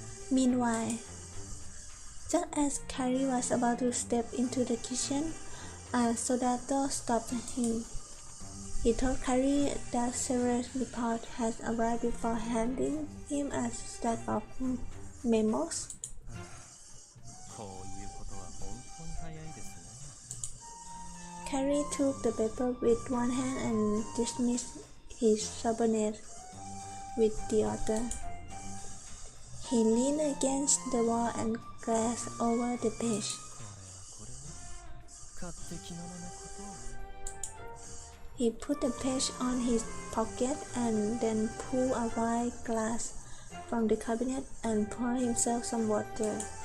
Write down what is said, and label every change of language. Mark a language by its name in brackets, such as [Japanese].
[English] Meanwhile, Just as Carrie was about to step into the kitchen, a soldato stopped him. He told Carrie that several reports had arrived before handing him a stack of memos. [Japanese] こういうことは本当に早いですね。 [English] Carrie took the paper with one hand and dismissed his subordinate with the other. He leaned against the wall and glanced over the page. [Japanese] これは勝手気のままことを。 [English] He put the page on his pocket and then pulled a wine glass from the cabinet and poured himself some water.